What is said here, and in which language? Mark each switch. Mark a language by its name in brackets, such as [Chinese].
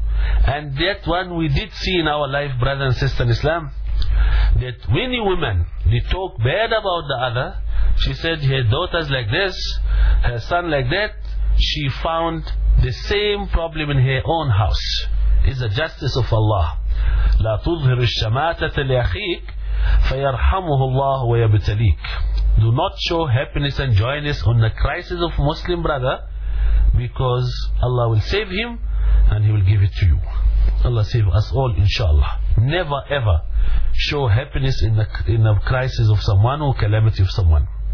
[English] And that one we did see in our life, brother and sister in Islam, that many women, they talk bad about the other. She said her daughter's like this, her son like that. She found the same problem in her own house. It's the justice of Allah. [Arabic] لا تظهر الشماتة لأخيك فيرحمه الله ويبتليك. [English] Do not show happiness and joyness on the crisis of Muslim brother, because Allah will save him and he will give it to you. Allah save us all, inshallah. Never ever show happiness in the crisis of someone or calamity of someone.